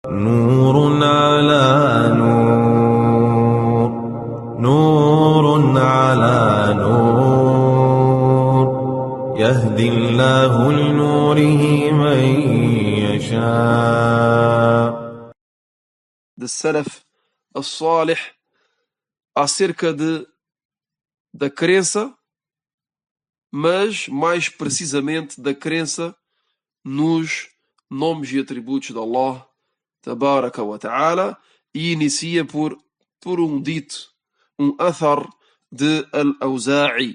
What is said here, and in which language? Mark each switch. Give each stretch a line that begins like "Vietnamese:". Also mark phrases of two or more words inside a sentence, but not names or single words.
Arabic: نور على نور، نور على نور، يهدي الله لنوره من يشاء.
Portuguese: De
Arabic: السلف الصالح
Portuguese: acerca da crença, mas mais precisamente da crença nos nomes e atributos de Allah
Arabic: تبارك وتعالى,
Portuguese: e inicia por um dito, um athar de Al-Awza'i.